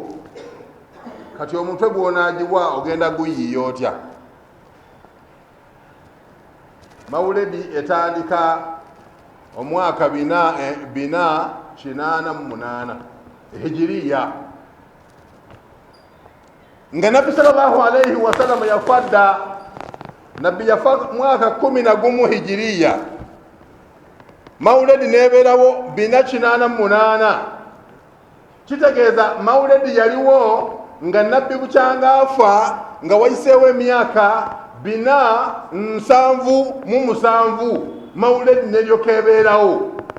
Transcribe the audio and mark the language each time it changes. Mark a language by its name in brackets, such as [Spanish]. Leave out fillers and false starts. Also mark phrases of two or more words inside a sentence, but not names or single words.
[Ganda] Kati omutwe gw'onaagibwa ogenda guyiiya otya? Mawuledi etandika omwaka 488 hijiriya, nga Nabbi [Arabic] صلى الله عليه وسلم [Ganda] yafadda. Nabbi yafa mwaka 11 hijiriya, mawuledi nebeerawo 488. Kitegeeza mawuledi yaliwo nga Nabbi bukyanga afa nga wayiseewo emyaka 477 mawuledi neryoka ebeerawo.